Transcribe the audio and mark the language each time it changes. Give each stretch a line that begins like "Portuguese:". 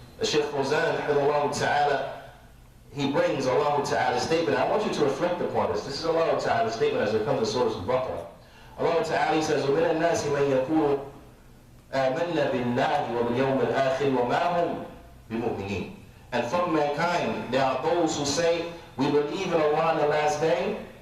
English: The Shaykh Fawzan, ta'ala, he brings Allah Ta'ala's statement. I want you to reflect upon this. This is Allah Ta'ala's statement as it comes to Surah Al-Baqarah. Allah Ta'ala says,
Arabic: وَمِنَ النَّاسِ مَنْ يَقُولُ آمَنَّا بِاللَّهِ وَبِالْيَوْمِ الْآخِرِ وَمَا هُمْ بِمُؤْمِنِينَ.
English: And from mankind, there are those who say, we believe in Allah on the last day.